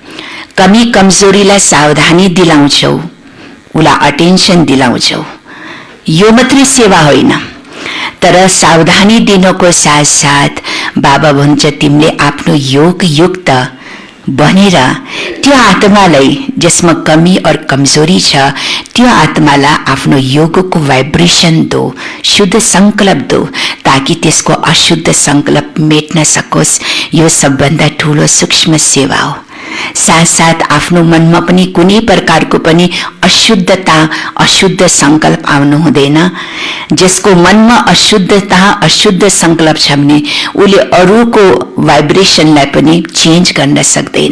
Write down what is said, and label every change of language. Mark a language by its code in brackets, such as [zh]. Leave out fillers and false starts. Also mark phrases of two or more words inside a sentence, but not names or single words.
[ne] कमी कमजोरीलाई सावधानी दिलाउँछौ, उसलाई अटेन्सन दिलाउँछौ, यो मात्रै सेवा होइन, तर सावधानी दिनको साथ साथ बाबा भन्छ तिमीले आफ्नो योग युक्त बनेर त्यो आत्मालाई जसमा कमी और कमजोरी छ त्यो आत्मालाई आफ्नो योगको भाइब्रेसन दो, शुद्ध संकल्प दो, ताकि त्यसको अशुद्ध संकल्प मेट्न सकोस्। यो सबभन्दा ठूलो सूक्ष्म सेवा हो। साथ साथ आफ्नो मनमा पनि कुनै प्रकारको पनि अशुद्धता अशुद्ध संकल्प आउनु हुँदैन। जसको मनमा अशुद्धता अशुद्ध संकल्प छ भने उले अरूको भाइब्रेसनलाई पनि चेन्ज गर्न सक्दैन।